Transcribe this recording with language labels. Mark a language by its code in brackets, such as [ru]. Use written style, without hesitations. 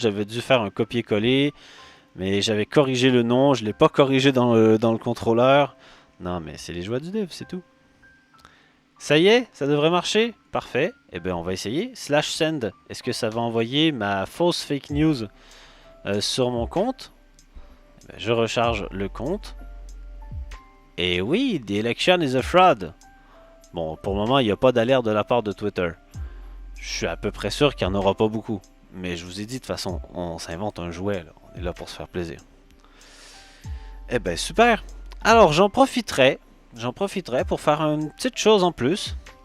[fr] J'avais dû faire un copier-coller. Mais j'avais corrigé le nom. Je ne l'ai pas corrigé dans le contrôleur. Non, mais c'est les joies du dev, c'est tout. Ça y est, ça devrait marcher. Parfait. Eh bien, on va essayer. /send. Est-ce que ça va envoyer ma fausse fake news sur mon compte? Je recharge le compte. Et oui, [en] the election is a fraud. [fr] Bon, pour le moment, il n'y a pas d'alerte de la part de Twitter. Je suis à peu près sûr qu'il n'y en aura pas beaucoup. Mais je vous ai dit, de toute façon, on s'invente un jouet. Là. On est là pour se faire plaisir. Eh ben, super. Alors, j'en profiterai pour faire une petite chose en plus.